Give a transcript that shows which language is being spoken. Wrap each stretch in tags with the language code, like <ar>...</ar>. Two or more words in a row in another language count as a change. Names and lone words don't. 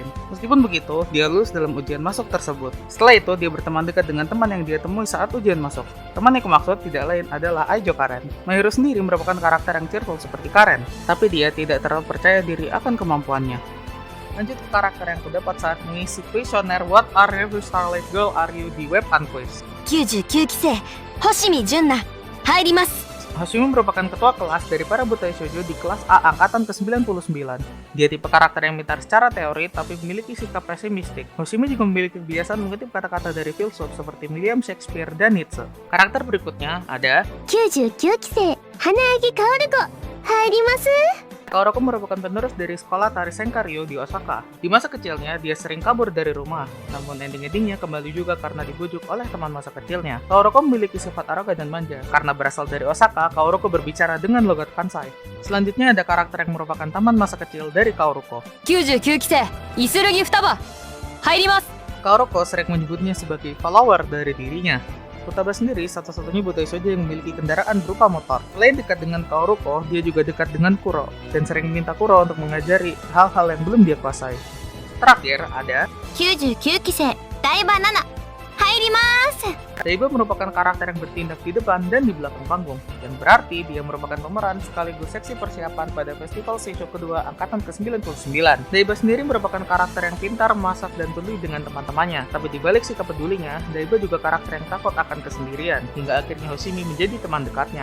<id>Meskipun begitu, dia lulus dalam ujian masuk tersebut. Setelah itu, dia berteman dekat dengan teman yang dia temui saat ujian masuk. Teman yang kumaksud tidak lain adalah Aijo Karen. Mahiro sendiri merupakan karakter yang cheerful seperti Karen, tapi dia tidak terlalu percaya diri akan kemampuannya. Lanjut ke karakter yang kudapat saat mengisi kuesioner What Are You Starlight Girl Are You di web Unquiz.</id> <ja>99期生星見純奈入ります。</ja> <id>Hoshimi merupakan ketua kelas dari para butai shoujo di kelas A angkatan ke-99. Dia tipe karakter yang pintar secara teori tapi memiliki sikap pesimistik. Hoshimi juga memiliki kebiasaan mengutip kata-kata dari filsuf seperti William Shakespeare dan Nietzsche. Karakter berikutnya ada</id> <ja>99 期生花柳薫子入ります。</ja> <id>Kaoruko merupakan penerus dari sekolah tari Senkario di Osaka. Di masa kecilnya, dia sering kabur dari rumah, namun ending-endingnya kembali juga karena dibujuk oleh teman masa kecilnya. Kaoruko memiliki sifat arogan dan manja. Karena berasal dari Osaka, Kaoruko berbicara dengan logat Kansai. Selanjutnya ada karakter yang merupakan teman masa kecil dari Kaoruko.</id> <ja>99 期生イスルギ双葉入ります。</ja> <id>Kaoruko sering menyebutnya sebagai follower dari dirinya. Futaba sendiri satu-satunya butai shoujo yang memiliki kendaraan berupa motor. Selain dekat dengan Kaoruko, dia juga dekat dengan Kuro, dan sering meminta Kuro untuk mengajari hal-hal yang belum dia kuasai. Terakhir ada</id> <ja>99 期生台場奈々入ります。</ja> <id>Daiba merupakan karakter yang bertindak di depan dan di belakang panggung, dan berarti dia merupakan pemeran sekaligus seksi persiapan pada Festival Seisho kedua angkatan ke-99. Daiba sendiri merupakan karakter yang pintar, masak, dan peduli dengan teman-temannya, tapi di balik sikap pedulinya, Daiba juga karakter yang takut akan kesendirian, hingga akhirnya Hoshimi menjadi teman dekatnya.</id>